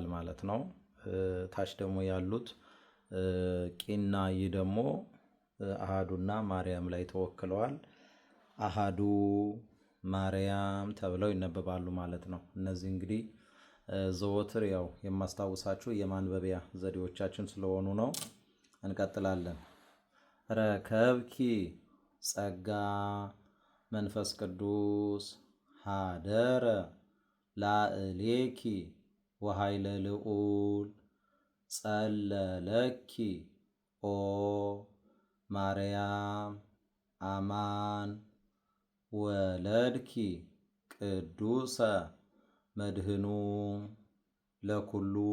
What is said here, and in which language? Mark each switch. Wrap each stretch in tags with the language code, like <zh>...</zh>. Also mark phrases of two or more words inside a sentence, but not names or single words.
<am>ማለት ነው። ታች ደግሞ ያሉት ቂና ይ ደግሞ አሃዱና ማርያም ላይ ተወክለዋል። አሃዱ ማርያም ተብለው ይነበባሉ ማለት ነው። እነዚህ እንግዲህ ዘወትር ያው የማስታውሳችሁ የማንበቢያ ዘዴዎቻችን ስለሆኑ ነው። እንቀጥላለን።</am> <gez>ረከብኪ ጸጋ መንፈስ ቅዱስ ሀደረ ላዕሌኪ ወኃይለ ልዑል ጸለለኪ ኦ ማርያም አማን ወለድኪ ቅዱሰ መድህኑ ለኩሉ</gez>